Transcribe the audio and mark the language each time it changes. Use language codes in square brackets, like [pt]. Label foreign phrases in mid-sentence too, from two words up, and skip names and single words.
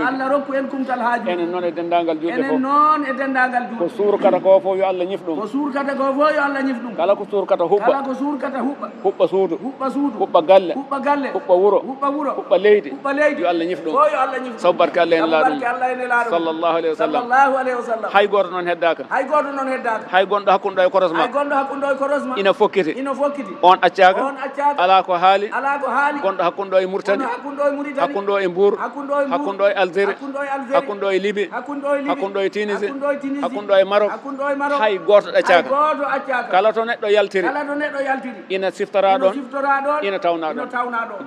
[ff] Yo Allah rokku en kumtal hajuji. Enen noon e dendagal julɓe Enen fof. noon e dendagal julɓe. Ko surkata ko fof yo Allah ñif ɗum. Ko surkata ko fof yo Allah ñif ɗum. Kala ko surkata huɓɓa. Kala ko surkata huɓɓa. Huɓɓa suudu. Huɓɓa suudu. Huɓɓa galle. Huɓɓa galle. Huɓɓa wuro. Huɓɓa wuro. Huɓɓa leydi. Huɓɓa leydi. Yo Allah ñif ɗum. Fof yo Allah ñif ɗum. Sabu barke Allah en Sabu laaɗum. barke Allah en laaɗum. [ar] صلى الله عليه وسلم. صلى الله عليه وسلم. [ff] Hay goto noon heddaka. Hay goto noon heddaka. Hay gonɗo hakkude ɗo e koros ma. Hay gonɗo hakkude ɗo e koros ma. Ina fokkiti. Ina fokkiti. On accaka. On accaka. Ala ko haali. Ala ko haali. Gonɗo hakkude ɗo e Mauritanie. Gonɗo hakkude ɗo e Mauritanie. Hakkude ɗo e Mbour. Hakkude ɗo e Mbour. Hakkude ɗo e Algérie. Hakkude ɗo e Algérie. Hakkude ɗo e Libye. Hakkude ɗo e Libye. Hakkude ɗo e Tunisie. Hakkude ɗo e Tunisie. Hakkude ɗo e Maroc. Hakkude ɗo e Maroc. Hay goto accaka. Hay goto accaka. Kala to neɗɗo yaltiri. Kala to neɗɗo yaltiri. Ina siftara Ina ɗon. siftara ɗon. Ina tawna Ina ɗon. tawna ɗon.